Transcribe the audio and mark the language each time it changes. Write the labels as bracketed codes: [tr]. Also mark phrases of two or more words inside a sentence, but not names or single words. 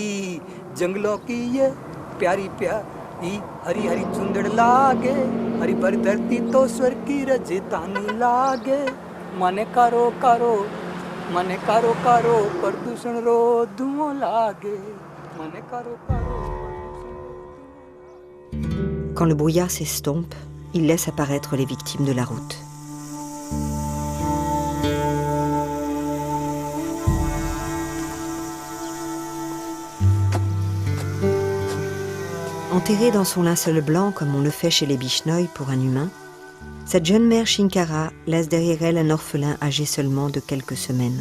[hi] जंगलों की ये प्यारी प्यारी हरी हरी चुंदड़ लागे हरी भरी धरती तो स्वर्ग की रजतानी लागे मने करो करो प्रदूषण रो धुओं लागे मने करो करो. [fr] Quand le brouillard s'estompe, il laisse apparaître les victimes de la route. Enterrée dans son linceul blanc comme on le fait chez les Bishnoi pour un humain, cette jeune mère Chinkara laisse derrière elle un orphelin âgé seulement de quelques semaines.